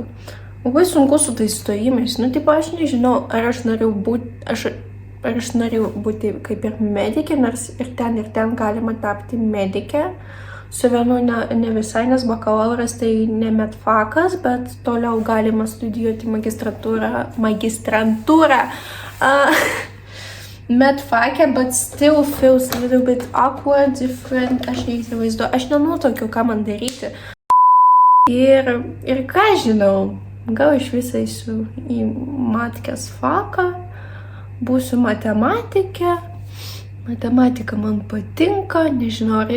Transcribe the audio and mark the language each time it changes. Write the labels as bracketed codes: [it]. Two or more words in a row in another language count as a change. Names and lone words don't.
[lt] Labai sunku su tais stojimais. Aš nežinau, ar aš norėjau būti kaip ir medikė, nors ir ten galima tapti medikė. Su vienu ne visai, nes bakalauras tai ne medfakas, bet toliau galima studijuoti magistrantūrą. Medfake, [en] but still feels a little bit awkward, different, [lt] aš neįsivaizduoju, aš nenutokiu, ką man daryti. Ir ką žinau, gal iš visai eisiu į matkės faką, būsiu matematikė, matematika man patinka, nežinau, ar